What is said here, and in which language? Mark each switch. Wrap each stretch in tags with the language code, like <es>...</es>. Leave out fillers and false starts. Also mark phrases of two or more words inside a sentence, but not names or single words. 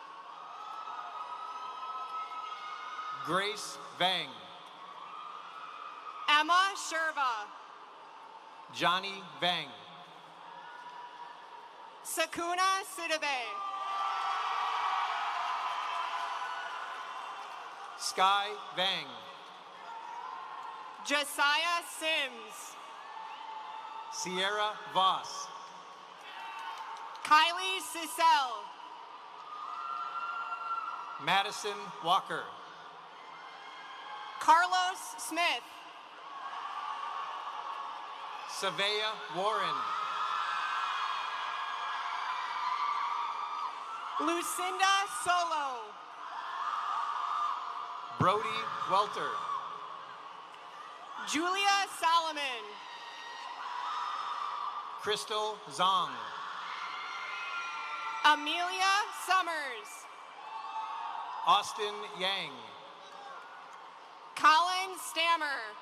<en>Grace Vang, Emma Sherva, Johnny Vang, Sakuna Sidibe, Sky Vang, Josiah Sims, Sierra Voss, Kylie Sissel. Madison Walker. Carlos Smith. Savea Warren. Lucinda Solo. Brody Welter. Julia Solomon. Crystal Zong. Amelia Summers. Austin Yang. Colin Stammer.</en>